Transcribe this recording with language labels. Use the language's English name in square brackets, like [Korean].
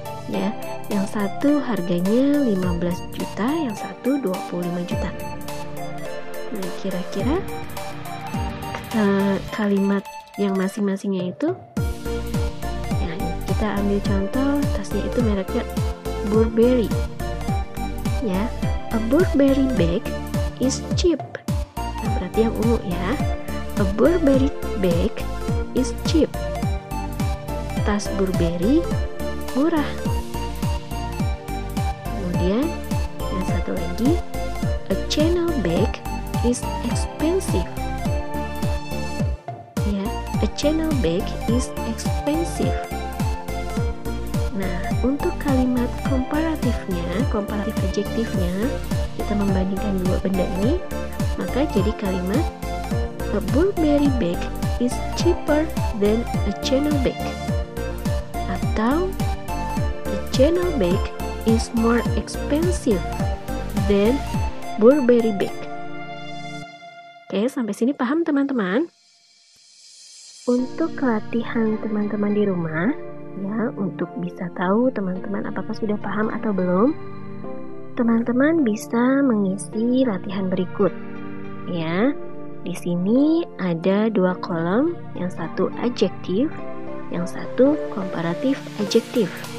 [Indonesian] Ya, yang satu harganya 15 juta, yang satu 25 juta. Nah, kira-kira kalimat yang masing-masingnya itu, ya, kita ambil contoh tasnya itu mereknya Burberry. [English] Ya, a Burberry bag is cheap. [Indonesian] Nah, berarti yang ungu ya. [English] A Burberry bag is cheap. [Indonesian] Tas Burberry murah. Kemudian yang satu lagi, [English] a Chanel bag is expensive. Ya, a Chanel bag is expensive. [Indonesian] Nah, untuk kalimat komparatifnya, komparatif adjektifnya, kita membandingkan dua benda ini, maka jadi kalimat [English] a Burberry bag is cheaper than a Chanel bag. Atau a Chanel bag is more expensive than Burberry bag. [Indonesian] Oke, sampai sini paham teman-teman? Untuk latihan teman-teman di rumah, ya, untuk bisa tahu teman-teman apakah sudah paham atau belum, teman-teman bisa mengisi latihan berikut. Ya, di sini ada dua kolom, yang satu adjektif, yang satu komparatif adjektif.